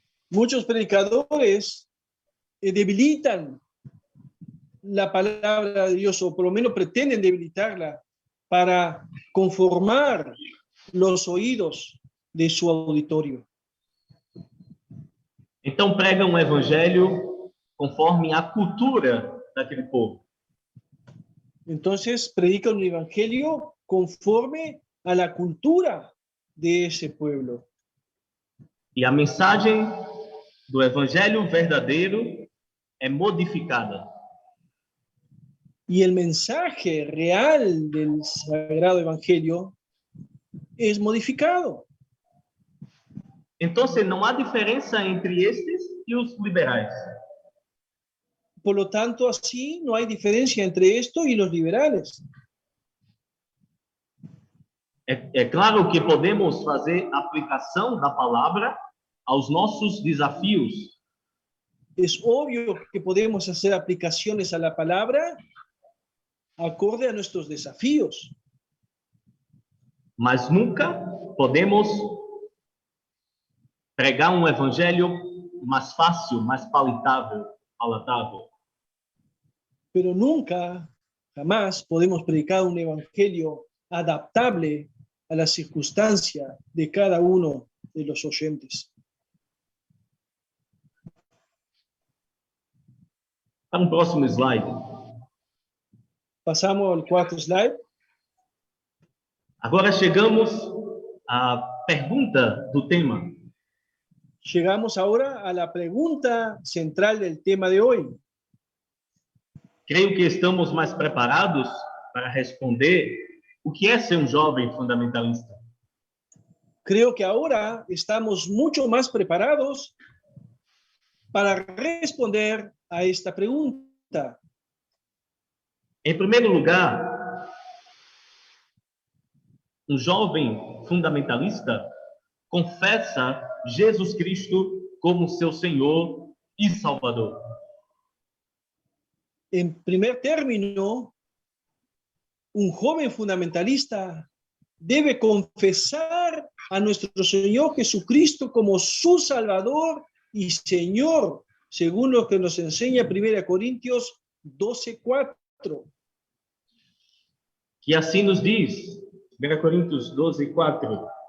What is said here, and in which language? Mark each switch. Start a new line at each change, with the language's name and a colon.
Spanish: Muchos predicadores debilitan la palabra de Dios, o por lo menos pretenden debilitarla para conformar los oídos de su auditorio.
Portuguese: Então pregam um evangelho conforme a cultura daquele povo.
Spanish: Entonces predican un evangelio conforme a la cultura de ese pueblo.
Portuguese: E a mensagem do evangelho verdadeiro é modificada.
Spanish: Y el mensaje real del Sagrado Evangelio es modificado. Entonces
Portuguese: não há diferença entre estes e os liberais.
Spanish: Por lo tanto, así no hay diferencia entre esto y los liberales.
Portuguese: É claro que podemos fazer aplicação da palavra aos nossos desafios.
Spanish: Es obvio que podemos hacer aplicaciones a la palabra acorde a nuestros desafíos.
Portuguese: mas nunca podemos pregar um evangelho mais fácil, mais palatável.
Spanish: Pero nunca, jamás podemos predicar un evangelio adaptable a la circunstancia de cada uno de los oyentes.
Portuguese: Para um próximo slide.
Spanish: Pasamos al cuarto slide.
Portuguese: Agora chegamos à pergunta do tema.
Spanish: Llegamos ahora a la pregunta central del tema de hoy.
Portuguese: Creio que estamos mais preparados para responder o que é ser um jovem fundamentalista.
Spanish: Creo que ahora estamos mucho más preparados para responder a esta pregunta.
Portuguese: Em primeiro lugar, um jovem fundamentalista confessa Jesus Cristo como seu Senhor e Salvador.
Spanish: En primer término, un joven fundamentalista debe confesar a nuestro Señor Jesucristo como su Salvador y Señor, según lo que nos enseña 1 Corintios 12:4.
Portuguese: Que assim nos diz, 1 Coríntios 12:4.